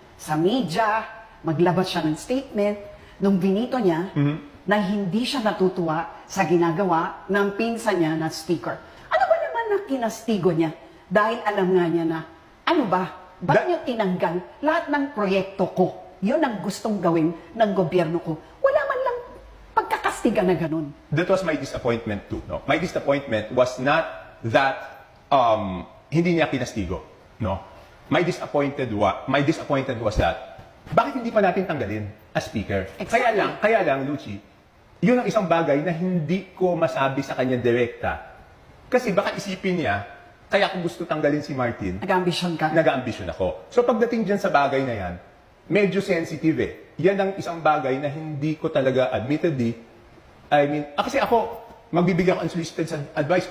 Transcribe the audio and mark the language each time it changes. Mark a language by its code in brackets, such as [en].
[tl] Sa media, maglabas siya ng statement, nung binito niya, na hindi siya natutuwa sa ginagawa ng pinsan niya na speaker. Ano ba naman na kinastigo niya? Dahil alam nga niya na, ano ba? Ba't niyo tinanggal lahat ng proyekto ko? Yun ang gustong gawin ng gobyerno ko. Wala man lang pagkakastiga na ganun. [en] That was my disappointment too. No? My disappointment was not that [tl] hindi niya kinastigo. [en] No? My disappointed was that [tl] bakit hindi pa natin tanggalin [en] as speaker? Exactly. [tl] Kaya lang, Lucy, yun ang isang bagay na hindi ko masabi sa kanya direkta. Kasi baka isipin niya, kaya kung gusto tanggalin si Martin, Nag-ambisyon ka. nag-aambisyon ako. So pagdating dyan sa bagay na yan, medyo sensitive eh. Yan ang isang bagay na hindi ko talaga admittedly, kasi ako, magbibigay ako unsolicited sa advice.